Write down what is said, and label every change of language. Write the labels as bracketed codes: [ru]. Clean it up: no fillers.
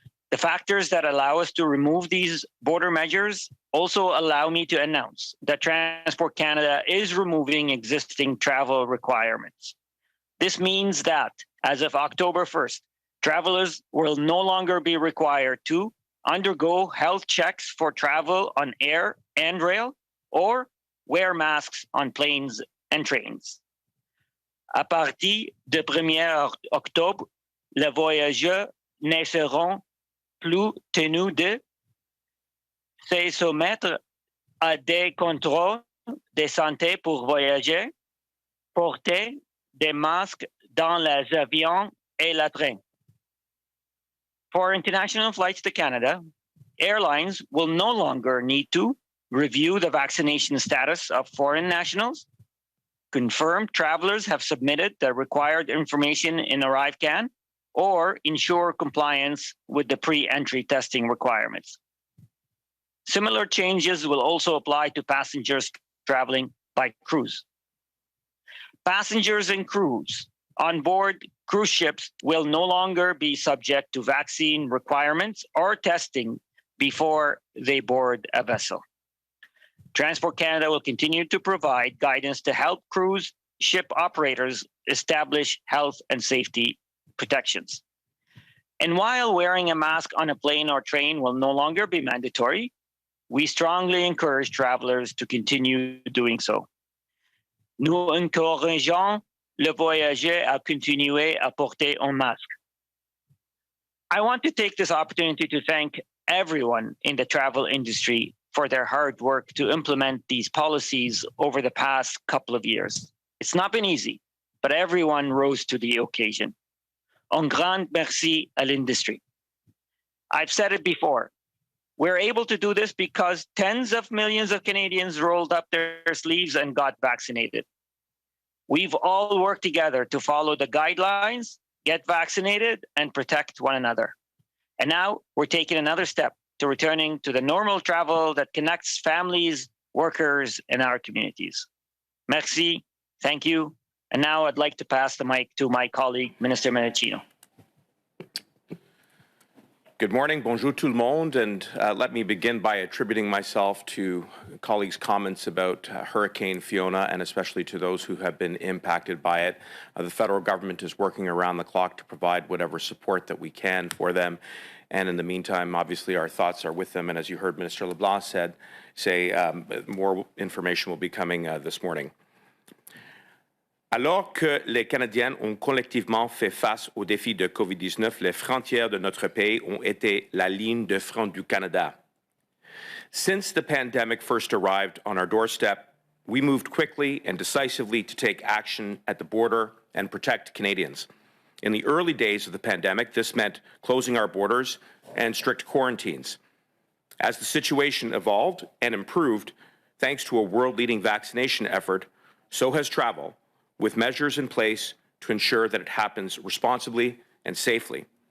[en] The factors that allow us to remove these border measures also allow me to announce that Transport Canada is removing existing travel requirements. This means that as of October 1st, travelers will no longer be required to undergo health checks for travel on air and rail or wear masks on planes and trains. [fr] À partir de 1er octobre, les voyageurs ne seront plus tenus de se soumettre à des contrôles de santé pour voyager, porter des masques dans les avions et les trains. [en] For international flights to Canada, airlines will no longer need to review the vaccination status of foreign nationals, confirm travelers have submitted the required information in ArriveCan, or ensure compliance with the pre-entry testing requirements. Similar changes will also apply to passengers traveling by cruise. Passengers and crews on board cruise ships will no longer be subject to vaccine requirements or testing before they board a vessel. Transport Canada will continue to provide guidance to help cruise ship operators establish health and safety protections. And while wearing a mask on a plane or train will no longer be mandatory, we strongly encourage travelers to continue doing so. [fr] Nous encourageons le voyageur à continuer à porter un masque. [en] I want to take this opportunity to thank everyone in the travel industry for their hard work to implement these policies over the past couple of years. It's not been easy, but everyone rose to the occasion. [fr] Un grand merci à l'industrie. [en] I've said it before. We're able to do this because tens of millions of Canadians rolled up their sleeves and got vaccinated. We've all worked together to follow the guidelines, get vaccinated, and protect one another. And now we're taking another step to returning to the normal travel that connects families, workers, and our communities. Merci, thank you. And now I'd like to pass the mic to my colleague, Minister Mendicino. Good morning, [fr] bonjour tout le monde, [en] and let me begin by attributing myself to colleagues' comments about Hurricane Fiona, and especially to those who have been impacted by it. The federal government is working around the clock to provide whatever support that we can for them. And in the meantime, obviously, our thoughts are with them. And as you heard Minister LeBlanc say, more information will be coming this morning. Alors que les Canadiens ont collectivement fait face aux défis de COVID-19, les frontières de notre pays ont été la ligne de front du Canada. Since the pandemic first arrived on our doorstep, we moved quickly and decisively to take action at the border and protect Canadians. In the early days of the pandemic, this meant closing our borders and strict quarantines. As the situation evolved and improved, thanks to a world-leading vaccination effort, so has travel, with measures in place to ensure that it happens responsibly and safely.